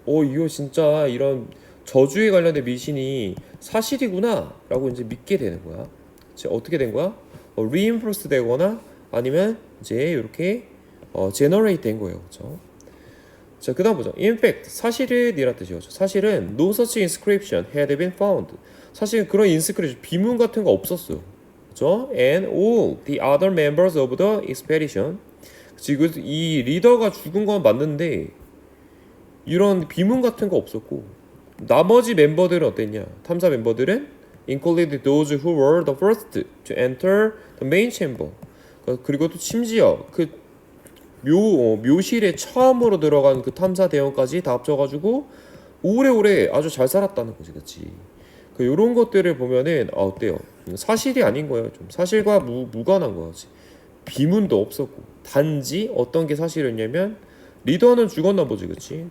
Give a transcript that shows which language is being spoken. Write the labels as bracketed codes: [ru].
[ko] 이거 진짜 이런 저주에 관련된 미신이 사실이구나라고 이제 믿게 되는 거야. 어떻게 된 거야? reinforce 되거나 아니면 이제 이렇게 generate 된 거예요, 그렇죠? 자, 그다음 보자. [en] In fact, [ko] 사실은 이란 뜻이죠. 사실은 [en] no such inscription had been found. [ko] 사실 그런 inscription 비문 같은 거 없었어요, 그렇죠? [en] And all the other members of the expedition. [ko] 지금 이 리더가 죽은 건 맞는데 이런 비문 같은 거 없었고 나머지 멤버들은 어땠냐? 탐사 멤버들은 [en] included those who were the first to enter the main chamber. [ko] 그리고 또 심지어 그 묘실에 처음으로 들어간 그 탐사 대원까지 다 합쳐가지고 오래오래 아주 잘 살았다는 거지, 그렇지? 이런 것들을 보면은 어때요? 사실이 아닌 거예요. 좀 사실과 무관한 거지. 비문도 없었고 단지 어떤 게 사실이었냐면 리더는 죽었나 보지, 그렇지?